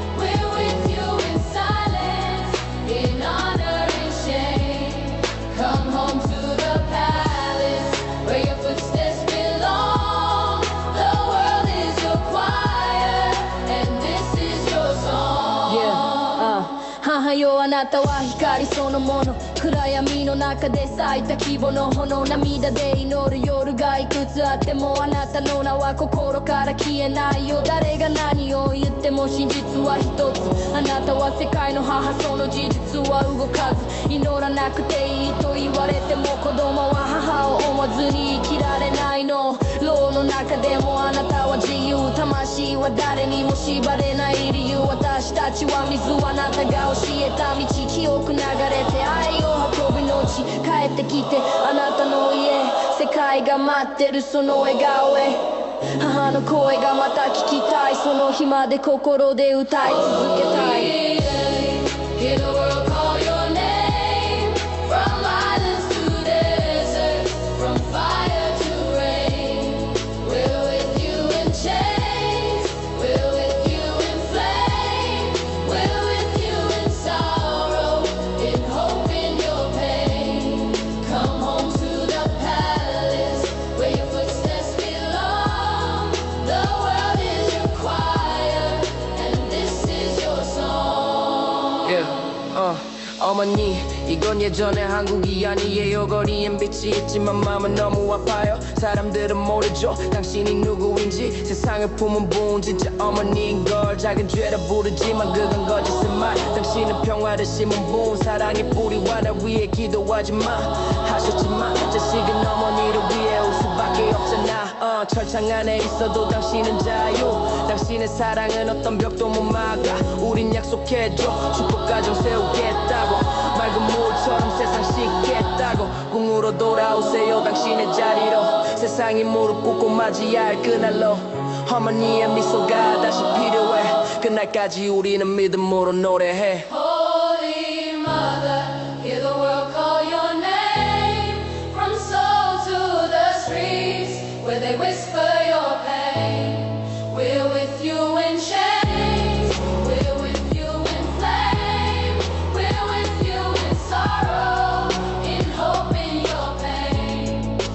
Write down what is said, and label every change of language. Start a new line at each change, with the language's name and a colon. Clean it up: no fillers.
English: We're with you in silence, in honor and shame. Come home to the palace, where your footsteps belong. The world is your choir, and this is your song.
Japanese: Yeah, 母よあなたは光そのもの、暗闇の中で咲いた希望の炎、涙で祈る夜がいくつあってもあなたの名は心から消えないよ。誰が何を言っても真実は一つ、あなたは世界の母、その事実は動かず。祈らなくていいと言われても子供は母を思わずに生きられないの。牢の中でもあなたは自由、魂は誰にも縛れない理由。私たちは水、あなたが教えた道、記憶流れて愛を運ぶのち、帰ってきてあなたの家、世界が待ってるその笑顔へ。母の声がまた聞きたい、その日まで心で歌い続けたい。
English: Hear the world call your name. From islands to deserts, from fire to rain. We're with you in chains, we're with you in flame. We're with you in sorrow, in hope, in your pain. Come home to the palace, where your footsteps belong. The world is your choir, and this is your song.
Korean: Yeah, 어머니 이건 예전의 한국이 아니에요. 거리엔 빛이 있지만 마음은 너무 아파요. 사람들은 모르죠 당신이 누구인지. 세상을 품은 분 진짜 어머니인걸. 작은 죄라 부르지만 그건 거짓말. 당신은 평화를 심은 분, 사랑의 뿌리와 날 위해 기도하지 마 하셨지만 자식은 어머니를 위해 올 수밖에 없잖아. 철창 안에 있어도 당신은 자유. 당신의 사랑은 어떤 벽도 못 막아. 우린 약속해줘 축복 가정 세우겠다고. 맑은 물처럼 세상 씻겠다고. 궁으로 돌아오세요 당신의 자리로. 세상이 무릎 꿇고 맞이할 그날로. harmony의 미소가 다시 필요해 그날까지 우리는 믿음으로 노래해
English: Holy Mother, hear the world call your name. From soul to the streets, where they whisper your pain. We're with you in chains, we're with you in flame. We're with you in sorrow, in hope, in your pain.